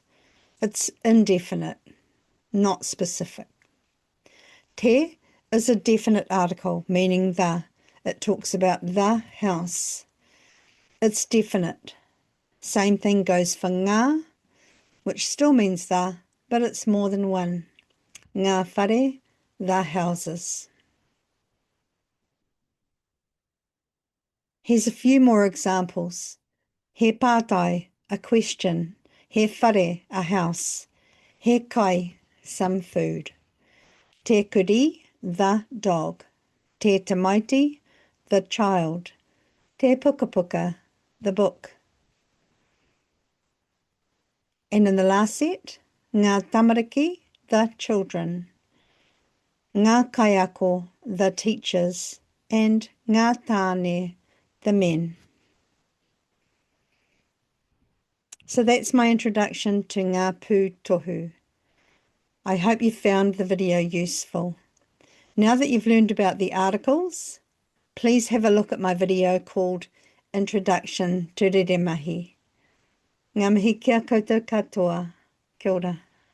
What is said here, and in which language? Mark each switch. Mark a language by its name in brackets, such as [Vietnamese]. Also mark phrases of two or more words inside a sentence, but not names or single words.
[English] It's indefinite, not specific. Te is a definite article, meaning the. It talks about the house. It's definite. Same thing goes for ngā, which still means the, but it's more than one. [Māori] Ngā whare, [English] the houses. Here's a few more examples. [Māori] He pātai, [English] a question. [Māori] He whare, [English] a house. [Māori] He kai, [English] some food. [Māori] Te kuri, [English] the dog. [Māori] Te tamaiti, [English] the child. [Māori] Te pukapuka, [English] the book. And in the last set, [Māori] ngā tamariki, [English] the children. [Māori] Ngā kaiako, [English] the teachers. [Māori] And ngā tāne, [English] the men. So that's my introduction to [Māori] ngā pūtohu. [English] I hope you found the video useful. Now that you've learned about the articles, please have a look at my video called Introduction to Rere Mahi. [Māori] Ngā mihi kia koutou katoa. Kia ora.